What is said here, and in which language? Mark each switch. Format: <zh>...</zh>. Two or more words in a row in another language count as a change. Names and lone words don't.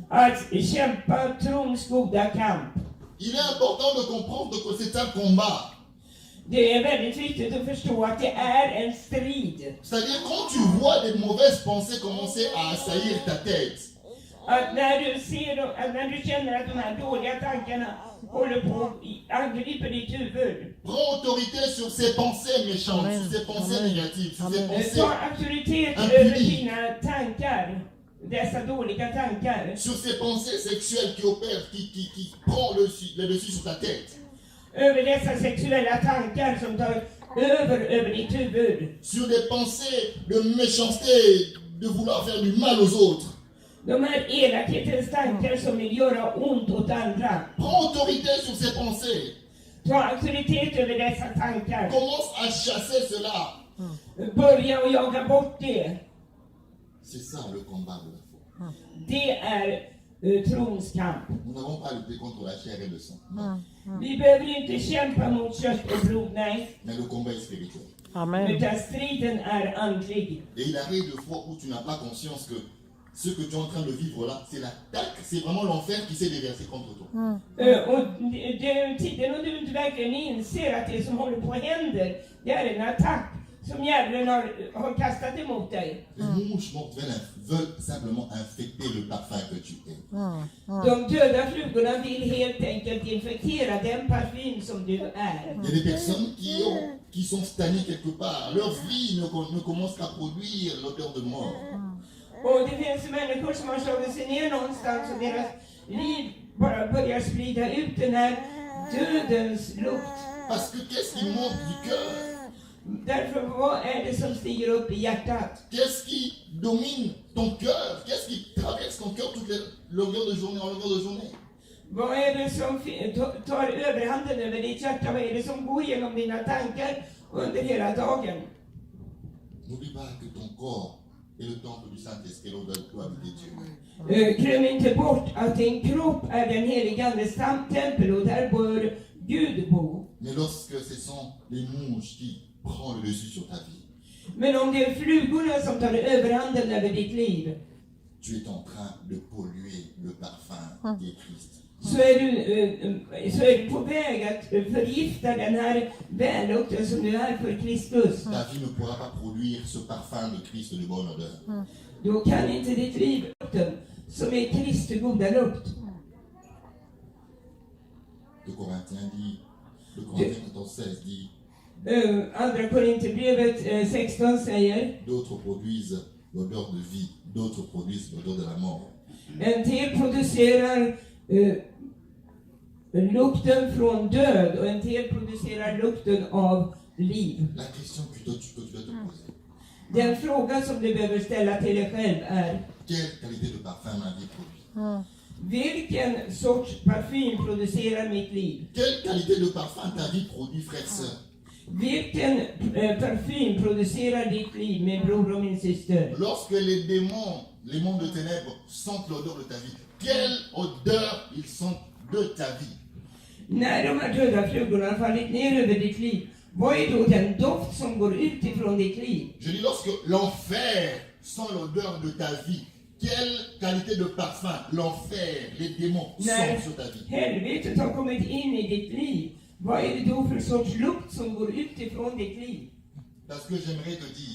<sv>Att kämpa trons goda kamp.</sv> <fr>Il est important de comprendre que c'est un combat.</fr> <sv>Det är väldigt viktigt att förstå att det är en strid.</sv> <fr>C'est-à-dire quand tu vois des mauvaises pensées commencer à assaillir ta tête,</fr> <sv>Att när du känner att de här dåliga tankarna håller på att angripa ditt huvud.</sv> <fr>prends autorité sur ces pensées méchantes, Amen. sur ces pensées Amen. négatives, sur ces Amen. pensées,</fr> <sv>Ta auktoritet Un över puni. dina tankar. Dessa dåliga tankar.</sv> <fr>sur ces pensées sexuelles qui opèrent, qui prend le dessus sur ta tête,</fr> <sv>Över dessa sexuella tankar som tar över ditt huvud.</sv> <fr>sur des pensées de méchanceté, de vouloir faire du mal aux autres.</fr> <sv>De här elakhetens tankar som vill göra ont åt andra.</sv> <fr>Prends autorité sur ces pensées.</fr> <sv>Ta auktoritet över dessa tankar.</sv> <fr>Commence à chasser cela.</fr> <sv>Börja och jaga bort det.</sv> <fr>C'est ça le combat de la foi.</fr> <sv>Det är trons kamp.</sv> <fr>Nous n'avons pas lutté contre la chair et le sang,</fr> <sv>Vi behöver inte kämpa mot kött och blod, nej.</sv> <fr>mais le combat est spirituel. Amen.</fr> <sv>Utan striden är andlig.</sv> <fr>Et il arrive des fois où tu n'as pas conscience que ce que tu es en train de vivre là, c'est l'attaque, c'est vraiment l'enfer qui s'est déversé contre toi.</fr> <sv>Och tiden och du inte verkligen inser att det som håller på att hända, det är en attack som djävulen har kastat emot dig.</sv> <fr>Les mouches mortes veulent simplement infecter le parfum que tu es.</fr> <sv>De döda flugorna vill helt enkelt infektera den parfym som du är.</sv> <fr>Il y a des personnes qui sont stagnées quelque part. Leur vie ne commence qu'à produire l'odeur de mort.</fr> <sv>Och det finns människor som har slagit sig ner någonstans och deras liv bara börjar sprida ut den här dödens lukt.</sv> <fr>Parce que qu'est-ce qui monte du cœur?</fr> <sv>Därför, vad är det som stiger upp i hjärtat?</sv> <fr>Qu'est-ce qui domine ton cœur? Qu'est-ce qui traverse ton cœur toute longueur de journée, en longueur de journée?</fr> <sv>Vad är det som tar överhanden över ditt hjärta? Vad är det som går genom dina tankar under hela dagen?</sv> <fr>N'oublie pas que ton corps est le temple du Saint-Esprit, là où doit habiter Dieu.</fr> <sv>Glöm inte bort att din kropp är den helige Andes tempel och där bör Gud bo.</sv> <fr>Mais lorsque ce sont les mouches qui prennent le dessus sur ta vie,</fr> <sv>Men om det är flugorna som tar överhanden över ditt liv,</sv> <fr>tu es en train de polluer le parfum qui est Christ.</fr> <sv>så är du på väg att förgifta den här vällukten som du är för Kristus.</sv> <fr>Ta vie ne pourra pas produire ce parfum de Christ de bonne odeur.</fr> <sv>Då kan inte ditt liv lukten som är Kristi goda lukt.</sv> <fr>Le Corinthien 14:16 dit,</fr> <sv>Andra Korinthierbrevet 16 säger:</sv> <fr>d'autres produisent l'odeur de vie, d'autres produisent l'odeur de la mort.</fr> <sv>en del producerar lukten från död och en del producerar lukten av liv.</sv> <fr>La question que tu dois te poser,</fr> <sv>Den fråga som du behöver ställa till dig själv är:</sv> <fr>quelle qualité de parfum ma vie produit?</fr> <sv>vilken sorts parfym producerar mitt liv?</sv> <fr>Quelle qualité de parfum ta vie produit, frère et sœur?</fr> <sv>Vilken parfym producerar ditt liv, min bror och min syster?</sv> <fr>Lorsque les démons, les mondes de ténèbres sentent l'odeur de ta vie, quelle odeur ils sentent de ta vie?</fr> <sv>När de här döda flugorna har fallit ner över ditt liv, vad är då den doft som går ut ifrån ditt liv?</sv> <fr>Je dis, lorsque l'enfer sent l'odeur de ta vie, quelle qualité de parfum l'enfer, les démons sentent sur ta vie?</fr> <sv>Helvetet har kommit in i ditt liv, vad är det då för sorts lukt som går ut ifrån ditt liv?</sv> <fr>Parce que j'aimerais te dire,</fr>